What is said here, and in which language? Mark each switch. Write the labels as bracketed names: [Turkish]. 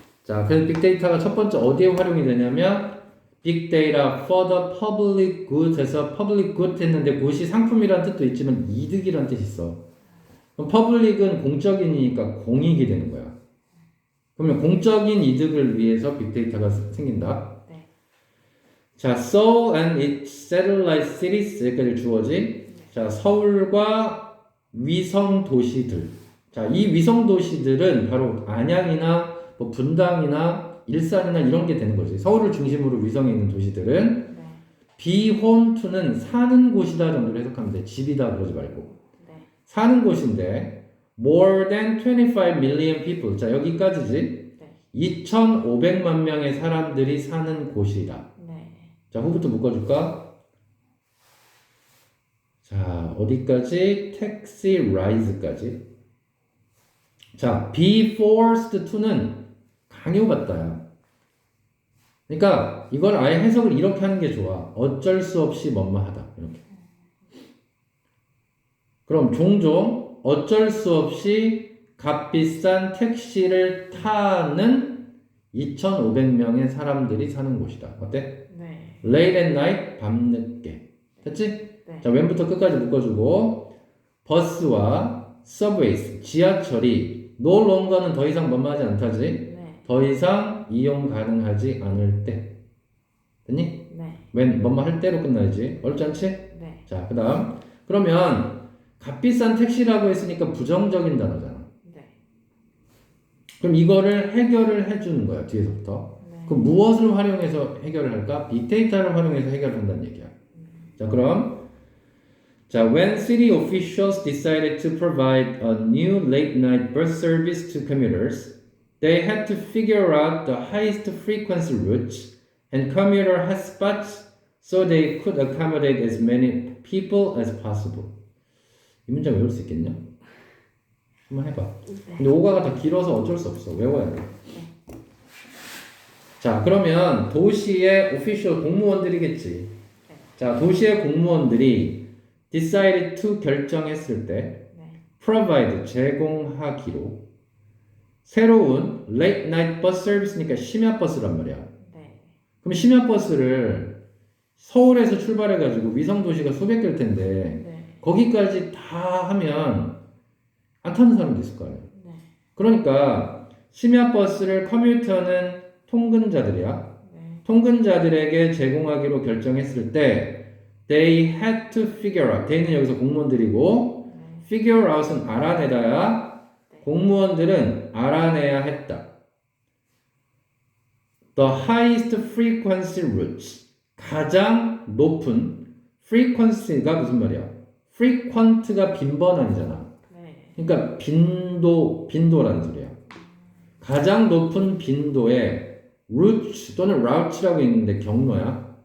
[Korean] 자, 그래서 빅데이터가 첫 번째 어디에 활용이 되냐면 빅데이터 [English] for the public good [Korean] 해서 public good 했는데 그것이 상품이라는 뜻도 있지만 이득이라는 뜻이 있어. 그럼 public은 공적인이니까 공익이 되는 거야. 그러면 공적인 이득을 위해서 빅데이터가 생긴다. 네. [English] 자, Seoul and its satellite cities [Korean] 여기까지 주어지. 자, 서울과 위성 도시들. 자, 이 위성 도시들은 바로 안양이나 뭐 분당이나 일산이나 이런 게 되는 거지. 서울을 중심으로 위성에 있는 도시들은 네. [English] be home to [Korean] 는 사는 곳이다 정도로 해석하면 돼. 집이다 그러지 말고. 네. 사는 곳인데 [English] more than 25 million people. [Korean] 자, 여기까지지. 네. 2,500만 명의 사람들이 사는 곳이다. 네. 자, 후부터 묶어줄까? 자, 어디까지? [English] taxi rise까지. [Korean] 자, [English] be forced to [Korean] 는 강요받다야. 그러니까 이걸 아예 해석을 이렇게 하는 게 좋아. 어쩔 수 없이 뭐뭐하다. 이렇게. 그럼 종종 어쩔 수 없이 값비싼 택시를 타는 2,500명의 사람들이 사는 곳이다. 어때? 네. [English] Late at night, [Korean] 밤늦게. 됐지? 네. 자, 왼부터 끝까지 묶어주고 버스와 서브웨이스, 지하철이 [English] no longer [Korean] 는 더 이상 뭐뭐하지 않다지? 네. 더 이상 이용 가능하지 않을 때. 됐니? 네. when 뭐뭐 할 때로 끝나야지. 어렵지 않지? 네. 자, 그 다음. 그러면 값비싼 택시라고 했으니까 부정적인 단어잖아. 네. 그럼 이거를 해결을 해주는 거야, 뒤에서부터. 네. 그럼 무엇을 활용해서 해결을 할까? 빅데이터를 활용해서 해결을 한다는 얘기야. 자, 그럼 자, [English] when city officials decided to provide a new late-night bus service to commuters, they had to figure out the highest frequency routes and commuter hotspots so they could accommodate as many people as possible. [Korean] 이 문장 외울 수 있겠냐? 한번 해봐. 근데 오가가 더 길어서 어쩔 수 없어. 외워야 돼. 자, 그러면 도시의 오피셜 공무원들이겠지. 자, 도시의 공무원들이 [English] decide to [Korean] 결정했을 때 네. provide 제공하기로 새로운 [English] late night bus service [Korean] 니까 심야 버스란 말이야. 네. 그럼 심야 버스를 서울에서 출발해가지고 위성 도시가 수백 개일 텐데 네. 거기까지 다 하면 안 타는 사람도 있을 거 아니야. 네. 그러니까 심야 버스를 커뮤터는 통근자들이야. 네. 통근자들에게 제공하기로 결정했을 때 [English] they had to figure out. [Korean] they는 여기서 공무원들이고 figure out은 알아내다야. 공무원들은 알아내야 했다. [English] The highest frequency routes. [Korean] 가장 높은 frequency가 무슨 말이야? frequent가 빈번함이잖아. 네. 그러니까 빈도라는 소리야. 가장 높은 빈도의 route 또는 route라고 있는데 경로야.